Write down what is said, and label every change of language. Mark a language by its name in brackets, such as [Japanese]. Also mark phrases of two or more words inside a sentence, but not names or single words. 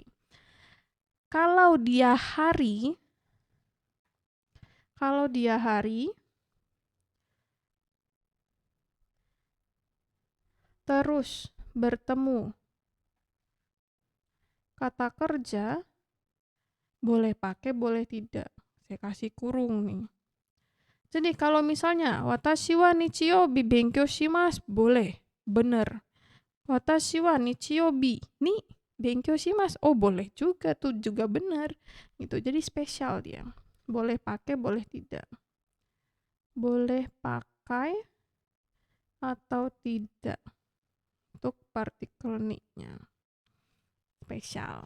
[Indonesian] Kalau dia hari terus bertemu kata kerja, boleh pakai, boleh tidak. Saya kasih kurung nih. Jadi kalau misalnya [Japanese] 私は日曜日勉強します, [Indonesian] boleh, bener. [Japanese] 私は日曜日に勉強します, [Indonesian] oh boleh juga tuh, juga bener. Gitu. Jadi spesial dia. Boleh pakai, boleh tidak. Boleh pakai atau tidak. Untuk partikel ni-nya. Spesial.